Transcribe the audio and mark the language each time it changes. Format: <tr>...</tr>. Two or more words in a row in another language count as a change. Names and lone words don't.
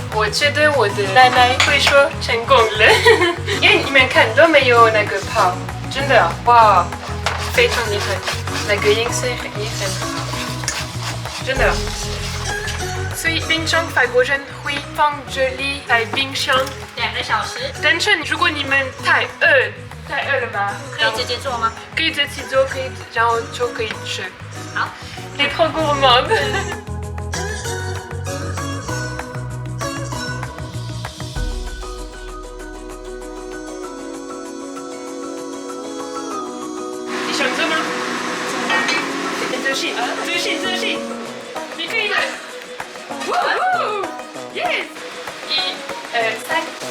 <zh>我觉得我的奶奶会说成功了，因为你们看都没有那个泡，真的哇，非常厉害，那个颜色也很好，真的。所以冰箱法国人会放这里在冰箱 2个小时。但是如果你们太饿了吧？可以直接做吗？可以自己做，可以，然后就可以吃。好。</zh> <fr>Les trop gourmandes。</fr> <zh>你想做吗？做戏，你可以的。Yes。1、2、3。</zh>